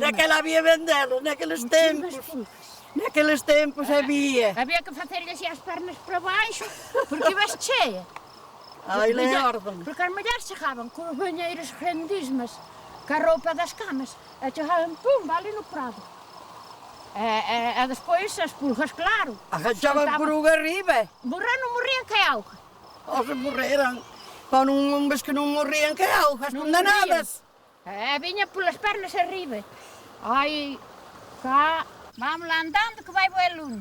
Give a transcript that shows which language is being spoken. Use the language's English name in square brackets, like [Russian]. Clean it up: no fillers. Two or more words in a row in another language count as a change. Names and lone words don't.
[Portuguese] naquela havia vendelas, naqueles tempos. Naqueles tempos havia. Havia que fazer-lhe assim as pernas para baixo, porque iba cheia. Ai, lembro-me. Porque as mulheres chegavam com os banheiros grandíssimas, com a roupa das camas, chegavam, pum, ali no prado. E despois as pulgas, claro. [Galician] Agachaban por unha arriba. Morrer non morrían que auga. Ou se morreran. Con un vez que non morrían que augas, condenadas. Viña polas pernas arriba. Ai, cá, vamos lá andando que vai boa luna.